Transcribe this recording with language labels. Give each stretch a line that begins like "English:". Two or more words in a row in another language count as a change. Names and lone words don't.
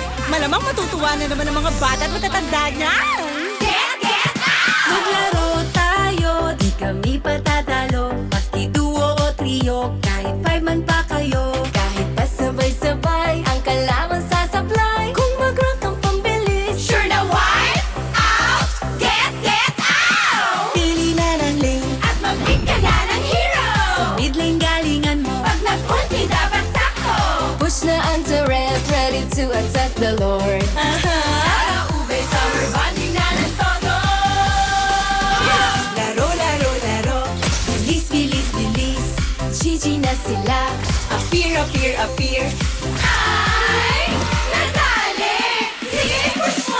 Filipino: Malamang matutuwa na naman ang mga bata at matatanda niyan. Maglaro tayo, di kami patatalo. Maski duo o trio, kahit 5 man pa kayo. Kahit pasabay-sabay, ang kalaban sasablay. Kung mag-rank ang pambilis,
English: Sure na wipe out, get out!
Filipino: pili na ng lane. At mag-pick ka na ng hero! Sa mid lane galingan mo. Pag nag-ulti dapat sakto!
English: Push
Filipino: na ang
English: turret, ready to attack the Lord.
Filipino: Tara ube,
English: summer bonding
Filipino: na ng todo! Laro, laro, laro. Bilis, bilis, bilis. GG na sila.
English: Appear, appear, appear.
Filipino: Ay, nadali! Sige, push mo!